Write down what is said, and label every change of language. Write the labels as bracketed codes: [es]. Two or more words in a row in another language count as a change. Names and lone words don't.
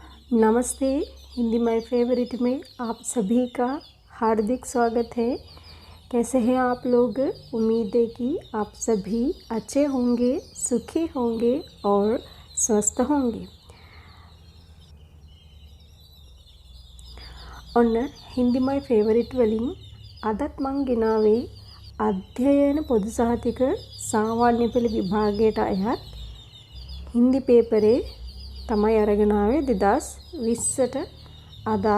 [hi] नमस्ते। हिंदी माय फेवरेट में आप सभी का हार्दिक स्वागत है। कैसे हैं आप लोग? उम्मीद है कि आप सभी अच्छे होंगे, सुखी होंगे और स्वस्थ होंगे। [si] ඔන්න හින්දි මයි ෆේවරිට් වලින් අදත් මං ගෙනාවේ අධ්‍යයන පොදු සහතික සාමාන්‍ය පෙළ විභාගයට අයත් හින්දි පේපරේ තමයි අරගෙන ආවේ 2020ට අදාළ.